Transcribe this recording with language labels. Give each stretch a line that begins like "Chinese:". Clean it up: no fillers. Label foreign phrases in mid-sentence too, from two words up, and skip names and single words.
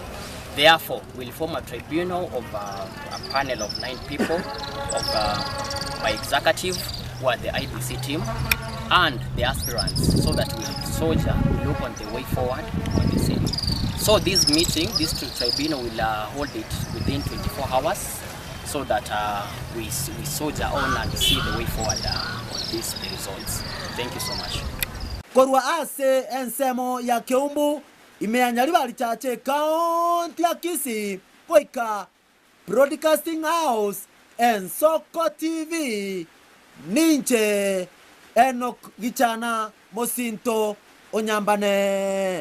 English: Therefore, we'll form a tribunal of a panel of 9 people of my executive, who are the IBC team, and the aspirants, so that we'll look on the way forward on the same. So this meeting, this tribunal will hold it within 24 hours, so that we soldier on and see the way forward on these results. Thank you so much.
Gusii: Korwa ase ensemo ya Keumbu imea Nyaribari Chache County ya Kisii Koika Broadcasting House and Soko TV Ninche Enoch Gichana Mosinto Onyambane